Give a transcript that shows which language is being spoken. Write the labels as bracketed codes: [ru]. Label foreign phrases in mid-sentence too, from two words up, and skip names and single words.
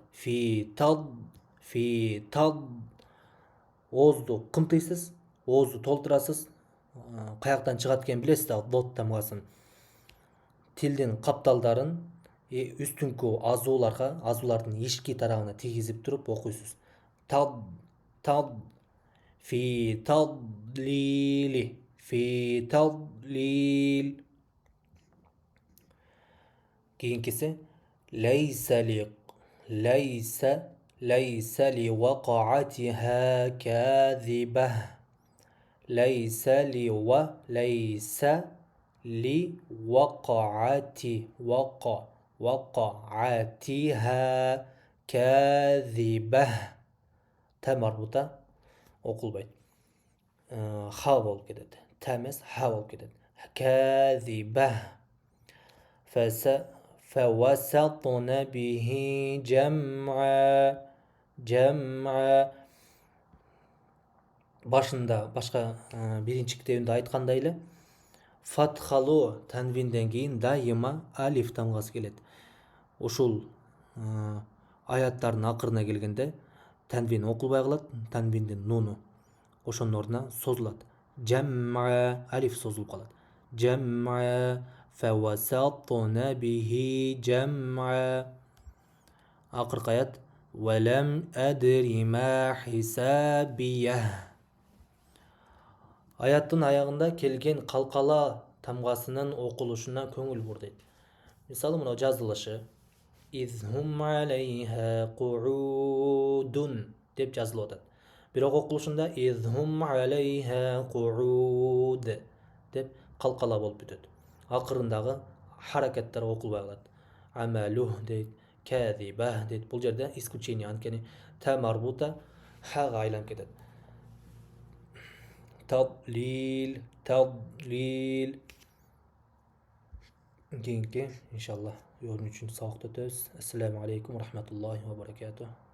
[ar] في تض. [ky] Оозду кымтыйсыз, оозду толтурасыз. Каяктан чыгат экенин билесиз да, дот тамгасын. Тилдин капталдарын үстүңкү азуулардын ишки тарабына тийгизип туруп окуйсуз. [ar] تض، في تضليل، في تضليل. [ky] Кийинкиси [ar] ليس لوقعتها كاذبة. ليس لوقعتها كاذبة. تا مربوطة [ky] окулбайт. Ха болуп кетет. Та эмес, ха болуп кетет. [ar] كاذبة. فوسطن به جمعا. [ky] Башында башка биринчи китебинде айткандай эле фатхалуу танвинден кийин дайыма алиф тамгасы келет. Ушул аяттардын акырына келгенде танвин окулбай калат, танвиндин нуну ошонун ордуна созулат. Жамма, алиф созулуп калат. [ar] Жамма فوسطن به جمعا. [ky] Акыркы аят [ar] ولم أدر ما حسابيه. [ky] Аяттын аягында келген калкала тамгасынын окулушуна көңүл бур дейт. Мисалы, мына жазылышы [ar] إذ هم عليها قعود [ky] деп жазылып атат. Бирок окулушунда [ar] إذ هم عليها قعود [ky] деп калкала болуп бүтөт. Акырындагы харакаттар окулбай калат. Амалух дейт, кәзиба дейт. Бул жерде исключение, анткени та марбута хага айланып кетет. Тадлил. Кийинки иншаллах 4-сабакта өтөбүз. [ar] السلام عليكم ورحمة الله وبركاته.